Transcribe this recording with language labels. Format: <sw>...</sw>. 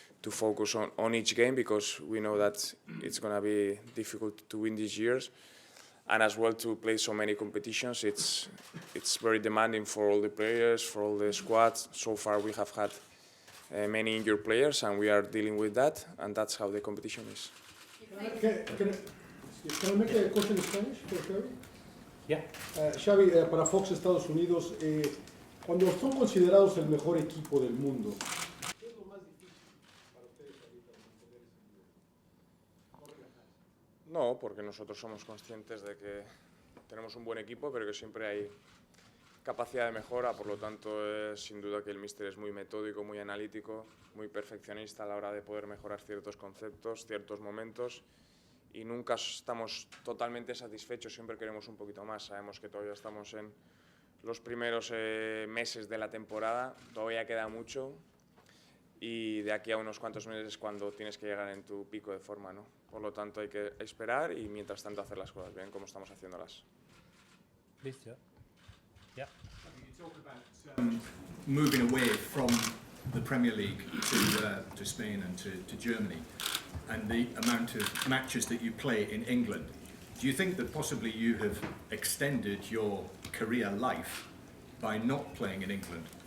<en>focus on each game, because we know that it's going to be difficult to win these years, and as well to play so many competitions. It's very demanding for all the players, for all the squads. So far we have had many injured players, and we are dealing with that, and that's how the competition is. Can I make a question in Spanish for Xabi? Yeah.</en> <es>Xabi, para Fox Estados Unidos, cuando son considerados el mejor equipo del mundo, ¿qué es lo más difícil para ustedes ahorita mantener ese nivel? No, porque nosotros somos conscientes de que tenemos un buen equipo, pero que siempre hay capacidad de mejora. Por lo tanto, sin duda que el míster es muy metódico, muy analítico, muy perfeccionista a la hora de poder mejorar ciertos conceptos, ciertos momentos, y nunca estamos totalmente satisfechos, siempre queremos un poquito más. Sabemos que todavía estamos en los primeros meses de la temporada, todavía queda mucho, y de aquí a unos cuantos meses es cuando tienes que llegar en tu pico de forma, ¿no? Por lo tanto, hay que esperar y mientras tanto hacer las cosas bien, como estamos haciéndolas. Listo.</es> <en>Yeah. You talk about moving away from the Premier League to Spain and to Germany, and the amount of matches that you play in England. Do you think that possibly you have extended your career life by not playing in England?</en>